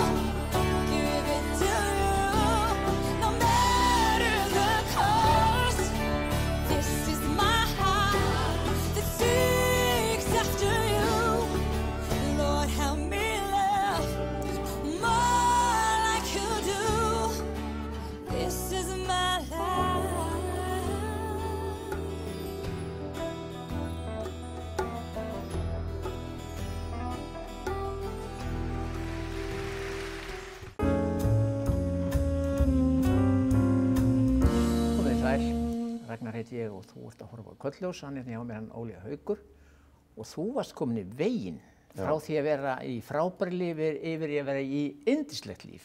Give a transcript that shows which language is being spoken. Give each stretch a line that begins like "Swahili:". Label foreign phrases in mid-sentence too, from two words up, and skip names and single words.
English: Give it to you, no matter the cost. This is my heart that seeks after you. Lord, help me love more like you do. This is my life.
Icelandic: Komið sæl, Ragnar heiti ég og þú ert að horfa á Köllljós, hann hjá mér hann Óli Haukur og þú varst komin í veginn frá því að vera í frábæru lífi yfir í að vera í yndislegt líf.